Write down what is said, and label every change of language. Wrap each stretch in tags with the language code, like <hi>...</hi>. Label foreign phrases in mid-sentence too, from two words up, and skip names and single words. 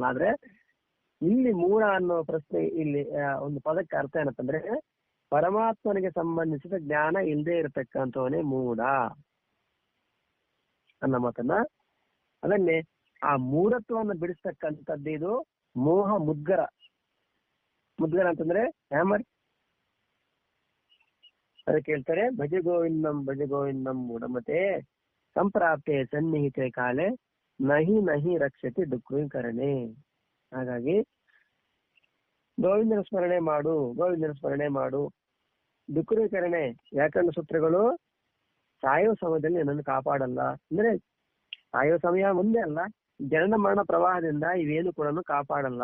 <kn>ಆದ್ರೆ ಇಲ್ಲಿ ಮೂಢ ಅನ್ನೋ ಪ್ರಶ್ನೆ, ಇಲ್ಲಿ ಒಂದು ಪದಕ್ಕೆ ಅರ್ಥ ಏನಪ್ಪಂದ್ರೆ ಪರಮಾತ್ಮನಿಗೆ ಸಂಬಂಧಿಸಿದ ಜ್ಞಾನ ಇಲ್ಲದೆ ಇರತಕ್ಕಂಥವನೇ ಮೂಢ ಅನ್ನೋ ಮಾತನ್ನ. ಅದನ್ನೇ ಆ ಮೂಢತ್ವವನ್ನು ಬಿಡಿಸ್ತಕ್ಕಂಥದ್ದು ಇದು ಮೋಹ ಮುದ್ಗರ ಅಂತಂದ್ರೆ ಹ್ಯಾಮರ್. ಅದಕ್ಕೆ ಹೇಳ್ತಾರೆ</kn> <sa>ಭಜ ಗೋವಿಂದಂ ಮೂಢಮತೆ ಸಂಪ್ರಾಪ್ತೆ ಸನ್ನಿಹಿತೆ ಕಾಲೆ ನಹಿ ರಕ್ಷತೆ ದುಃಖೀಕರಣೆ.</sa> <kn>ಹಾಗಾಗಿ ಗೋವಿಂದನ ಸ್ಮರಣೆ ಮಾಡು. ದುಃಖೀಕರಣೆ, ವ್ಯಾಕರಣ ಸೂತ್ರಗಳು ಸಾಯೋ ಸಮಯದಲ್ಲಿ ನನ್ನನ್ನು ಕಾಪಾಡಲ್ಲ. ಅಂದ್ರೆ ಸಾಯೋ ಸಮಯ ಮುಂದೆ ಅಲ್ಲ, ಜನನ ಮರಣ ಪ್ರವಾಹದಿಂದ ಇವೇನು ಕೂಡ ಕಾಪಾಡಲ್ಲ.</kn>